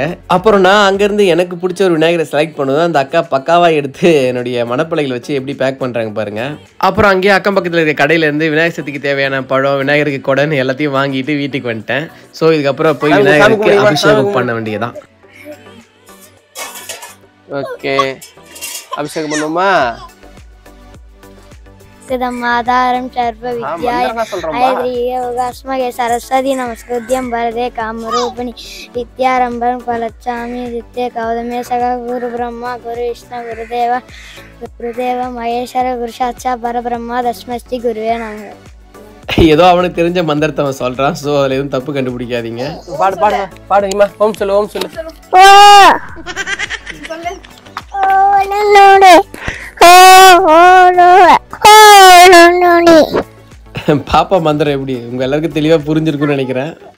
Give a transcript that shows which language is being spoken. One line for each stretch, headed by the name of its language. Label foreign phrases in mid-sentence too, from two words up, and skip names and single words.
Tamil: அப்புறம் நான் அங்கேருந்து எனக்கு பிடிச்ச ஒரு விநாயகரை செலக்ட் பண்ணுவேன். அந்த அக்கா பக்காவாக எடுத்து என்னுடைய மணப்பலைகளை வச்சு எப்படி பேக் பண்ணுறாங்க பாருங்கள். அப்புறம் அங்கேயே அக்கம் பக்கத்தில் இருக்க கடையிலேருந்து விநாயகர் சதுர்த்திக்கு தேவையான பழம், விநாயகருக்கு கொடைன்னு எல்லாத்தையும் வாங்கிட்டு வீட்டுக்கு வந்துட்டேன். ஸோ இதுக்கப்புறம் போய் விநாயகருக்கு அபிஷேகம் பண்ண வேண்டியதான். ஓகே, அபிஷேகம் பண்ணுமா?
Sanskrit: सिदमाधारं सर्वविद्याय ऐद्रियोगास्मगे सरस्वती नमस्कृत्यं वरदे कामरूपिणी विद्यारम्भं फलच्छामि दित्ये कौतमे सखा गुरुब्रह्मा गुरुविष्णु गुरुदेव महेश्वर गुरुसाक्षात् परब्रह्मा तस्मै श्री गुरुवे नमः.
Tamil: ஏதோ அவனுக்கு தெரிஞ்ச மந்திரத்தை அவன் சொல்றான். ஸோ அதில் எதுவும் தப்பு கண்டுபிடிக்காதீங்க. பாடுங்கம்மா. ஓம் சொல்லு, ஓம் சொல்லு. பாப்பா மந்திரம் எப்படி உங்க எல்லாருக்கும் தெளிவா புரிஞ்சிருக்கும்னு நினைக்கிறேன்.